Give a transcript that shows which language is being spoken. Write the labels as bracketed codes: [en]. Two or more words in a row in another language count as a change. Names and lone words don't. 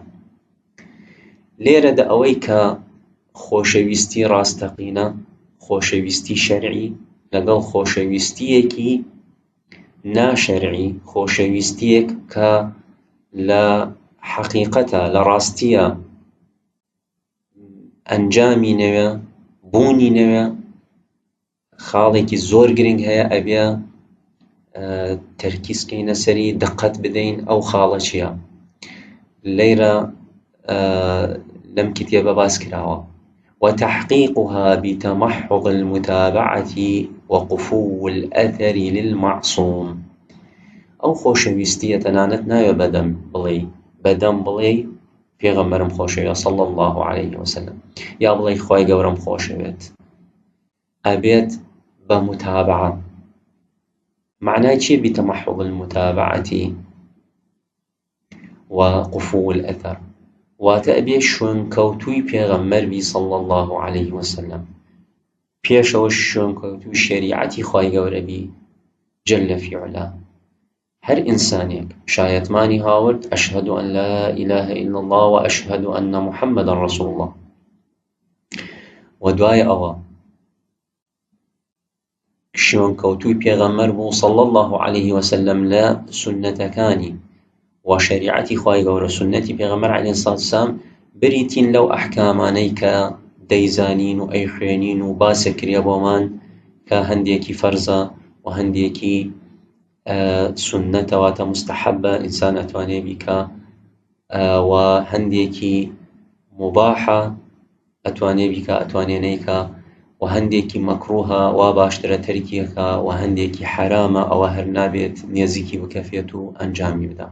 [ckb] لێرەدا ئەوەی کە خۆشەویستی ڕاستەقینە، خۆشەویستی شەرعی لەگەڵ خۆشەویستیەکی ناشەرعی، خۆشەویستیەک کە لە حەقیقەتە، لە ڕاستیە ئەنجامی نەوێ، بوونی نەوێ، خاڵێکی زۆر گرنگ هەیە، ئەبێ تەرکیزکەینە سەری، دقت بدەین ئەو خاڵە چییە. لێرە لەم کتێبە باس کراوە [ar] وتحقيقها بتمحض المتابعة وقفو الأثر للمعصوم. [ckb] أو خۆشەویستیە تەنانەت ناوێ بەدەم بڵێ پێغەمبەرم خۆشەوێ [ar] صلی الله عليه وسلم، [ckb] یا بڵێ خوای گەورەم خۆشەوێت. ئەبێت بە متابعە. معنای چیە [ar] بتمحض المتابعة وقفو الأثر؟ [ckb] واتە ئەبێ شوێنکەوتووی پێغەمبەر بی [ar] صلی الله عليه وسلم، [ckb] پێشەوە شوێنکەوتووی شەریعەتی خوای گەورە بی [ar] جل في علا. [ckb] هەر ئینسانێک شایەتمانی هاورد [ar] ئەشهد أن لا إله إلا الله وأشهد أن محمدا رسول الله، [ckb] و دوای ئەوە شوێنکەوتووی پێغەمبەر بوو [ar] صلی الله عليه وسلم [ckb] لە سنەتەکانی و شریعەتی خوای گەورە، سنەتی پێغەمبەر [ar] عەلەیه السەلات [ckb] وەسسەلام، بریتین لەو ئەحکامانەی کە دەیزانین و ئەیخوێنین و باسە کرێ بۆمان کە هەندێکی فەرزە و هەندێکی سنەتەواتە مستحەبە ئینسان ئەتوانێ بیکە، و هەندێکی مباحە ئەتوانێ بیکە ئەتوانێ نەیکە، و هەندێکی مەکروهە وا باشترە تەرکیەکە، و هەندێکی حرامە ئەوە هەر نابێت نێزیکی بکەفێت و ئەنجامی بدە.